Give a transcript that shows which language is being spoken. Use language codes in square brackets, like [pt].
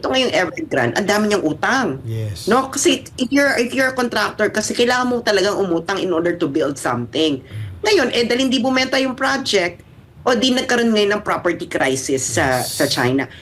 [tl] Ito ngayong Evergrande, ang dami niyang utang. [en] Yes. No, kasi if you're a contractor, [tl] kasi kailangan mo talagang umutang [en] in order to build something. [tl] Ngayon, dahil hindi bumenta yung project, o di nagkaroon ngayon ng property crisis sa China.